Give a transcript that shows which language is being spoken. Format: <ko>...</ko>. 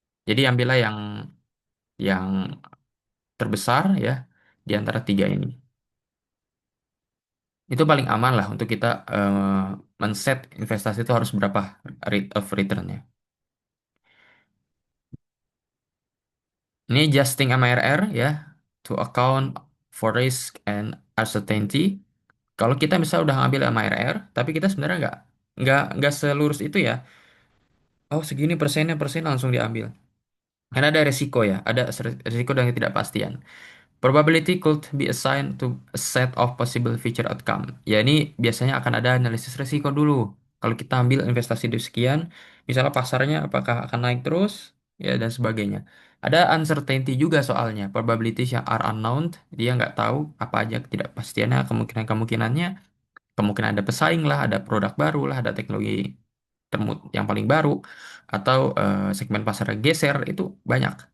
<id>Jadi ambillah yang terbesar ya di antara tiga ini. Itu paling aman lah untuk kita men-set investasi itu harus berapa rate of return-nya.</id> <en>Ini adjusting MRR ya to account for risk and uncertainty.</en> <id>Kalau kita misalnya udah ngambil MRR, tapi kita sebenarnya nggak selurus itu ya. Oh segini persen langsung diambil. Karena ada resiko ya, ada resiko dan ketidakpastian.</id> <en>Probability could be assigned to a set of possible future outcome.</en> <id>Ya ini biasanya akan ada analisis risiko dulu. Kalau kita ambil investasi di sekian, misalnya pasarnya apakah akan naik terus, ya dan sebagainya. Ada uncertainty juga soalnya. Probabilities yang</id> <en>are unknown,</en> <id>dia nggak tahu apa aja ketidakpastiannya, kemungkinan-kemungkinannya, kemungkinan ada pesaing lah, ada produk baru lah, ada teknologi yang paling baru, atau segmen pasar geser itu banyak.</id>